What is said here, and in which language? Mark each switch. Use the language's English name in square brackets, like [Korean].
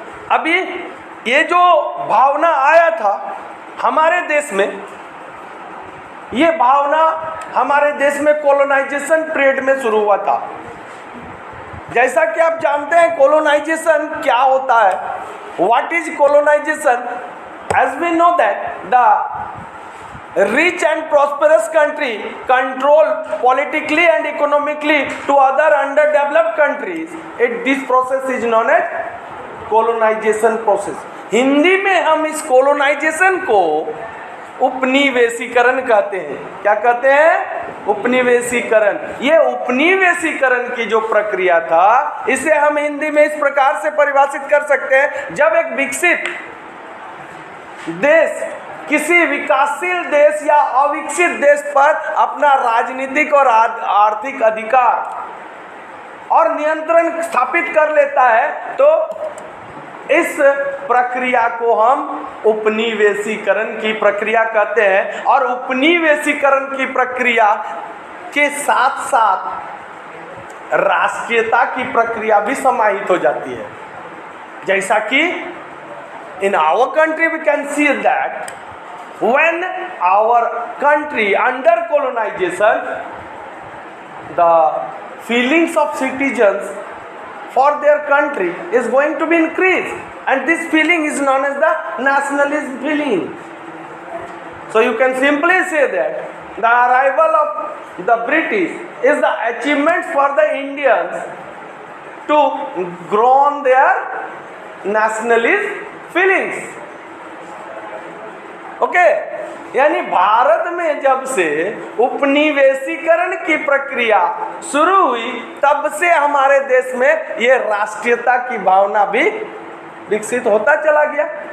[Hindi] अभी ये जो भावना आया था हमारे देश में, ये भावना हमारे देश में कॉलोनाइजेशन पीरियड में शुरू हुआ था। जैसा कि आप जानते हैं कॉलोनाइजेशन क्या होता है। [English] What is colonisation? As we know that the rich and prosperous country control politically and economically to other underdeveloped countries, this process is known as colonization process. [Hindi] Hindi में हम इस colonization को उपनिवेशीकरण कहते हैं। क्या कहते हैं? उपनिवेशीकरण। ये उपनिवेशीकरण की जो प्रक्रिया था, इसे हम हिंदी में इस प्रकार से परिभाषित कर सकते हैं, जब एक विकसित देश किसी विकासशील देश या अविकसित देश पर अपना राजनीतिक और आर्थिक अधिकार और नियंत्रण स्थापित कर लेता है, तो इस प्रक्रिया को हम उपनिवेशीकरण की प्रक्रिया कहते हैं। और उपनिवेशीकरण की प्रक्रिया के साथ साथ राष्ट्रीयता की प्रक्रिया भी समाहित हो जाती है। जैसा कि [English] in our country we can see that when our country under colonization, the feelings of citizens for their country is going to be increased, and this feeling is known as the nationalism feeling. So you can simply say that the arrival of the British is the achievement for the Indians to grow on their nationalist feelings. [Hindi] Okay, यानी भारत में जब से उपनिवेशीकरण की प्रक्रिया शुरू हुई, तब से हमारे देश में ये राष्ट्रीयता की भावना भी विकसित होता चला गया।